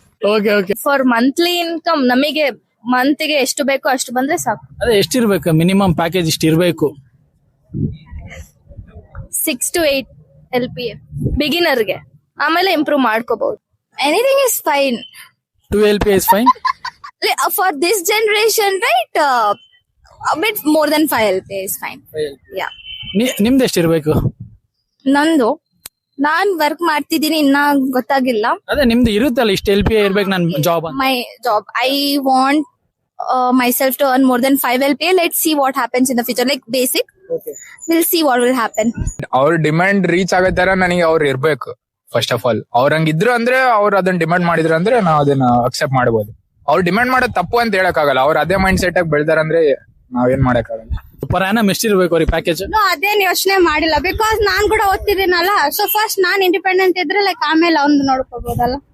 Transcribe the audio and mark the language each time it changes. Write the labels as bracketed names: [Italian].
[Kannada] Okay. For monthly income ನಮಗೆ ಮಂತ್ಗೆ ಎಷ್ಟು ಬೇಕೋ ಅಷ್ಟು ಬಂದ್ರೆ ಸಾಕು. ಅದೇ ಎಷ್ಟಿರ್ಬೇಕು ಮಿನಿಮಮ್ ಪ್ಯಾಕೇಜ್? ಇಷ್ಟ ಇರ್ಬೇಕು. 6 to 8 LPA ಬಿಗಿನರ್ಗೆ, ಆಮೇಲೆ ಇಂಪ್ರೂವ್ ಮಾಡ್ಕೋಬಹುದು. [English] Anything is fine. 2 LPA is fine for this generation, right? A bit more than 5 LPA is fine. Yeah. [Kannada] ನಿಮ್ದು ಎಷ್ಟಿರ್ಬೇಕು? ನಂದು, ನಾನ್ ವರ್ಕ್ ಮಾಡ್ತಿದ್ದೀನಿ, ಇನ್ನ ಗೊತ್ತಾಗಿಲ್ಲ. ಅದೇ ನಿಮ್ದು ಇರುತ್ತಲ್ಲ ಇಷ್ಟು LPA ಇರ್ಬೇಕು ನನ್ ಜಾಬ್ ಅಂತ. [English] My job, I want myself to earn more than 5 LPA. Let's see what happens in the future. Like basic, we'll see what will happen. [Kannada] ಅವ್ರ ಡಿಮ್ಯಾಂಡ್ ರೀಚ್ ಆಗೋ ತರ ನನಗೆ ಅವ್ರು ಇರ್ಬೇಕು. ಫಸ್ಟ್ ಆಫ್ ಆಲ್ ಅವ್ರ ಹಂಗಿದ್ರು ಅಂದ್ರೆ, ಅವ್ರು ಅದನ್ನ ಡಿಮ್ಯಾಂಡ್ ಮಾಡಿದ್ರು ಅಂದ್ರೆ ನಾವು ಅದನ್ನ ಅಕ್ಸೆಪ್ಟ್ ಮಾಡಬಹುದು. ಅವ್ರು ಡಿಮ್ಯಾಂಡ್ ಮಾಡೋದು ತಪ್ಪು ಅಂತ ಹೇಳಕ್ ಆಗಲ್ಲ. ಅವ್ರು ಅದೇ ಮೈಂಡ್ ಸೆಟ್ ಆಗಿ ಬೆಳ್ದಾರಂದ್ರೆ ನಾವೇನ್ ಮಾಡಕ್ ಆಗಲ್ಲ. ಪರ್ ಆನಮ್ ಎಷ್ಟಿರ್ಬೇಕು ಅವ್ರಿಗೆ ಪ್ಯಾಕೇಜ್? ಅದೇನ್ ಯೋಚನೆ ಮಾಡಿಲ್ಲ, ಬಿಕಾಸ್ ನಾನ್ ಕೂಡ ಓದ್ತಿದ್ದೀನಲ್ಲ. ಸೊ ಫಸ್ಟ್ ನಾನ್ ಇಂಡಿಪೆಂಡೆಂಟ್ ಇದ್ರೆ ಲೈಕ್ ಆಮೇಲೆ ಅವ್ನು ನೋಡ್ಕೋಬಹುದಲ್ಲ.